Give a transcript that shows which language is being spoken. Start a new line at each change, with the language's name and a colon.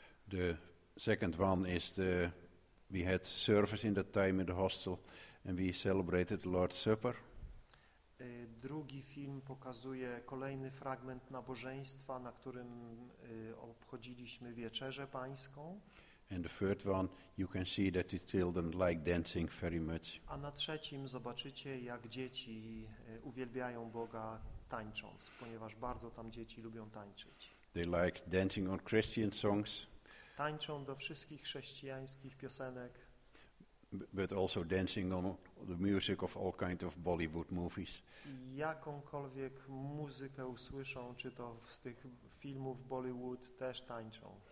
English: The second one is the, we had service in that time in the hostel and we celebrated the Lord's Supper.
Polish: Drugi film pokazuje kolejny fragment nabożeństwa, na którym obchodziliśmy wieczerzę pańską.
English: And the third one, you can see that the children like dancing very much.
Polish: A na trzecim zobaczycie, jak dzieci uwielbiają Boga tańcząc, ponieważ bardzo tam dzieci lubią tańczyć.
English: They like dancing on Christian songs.
Polish: Tańczą do wszystkich chrześcijańskich piosenek.
English: But also dancing on the music of all kind of Bollywood movies.
Polish: Jakąkolwiek muzykę usłyszą, czy to z tych filmów Bollywood, też tańczą.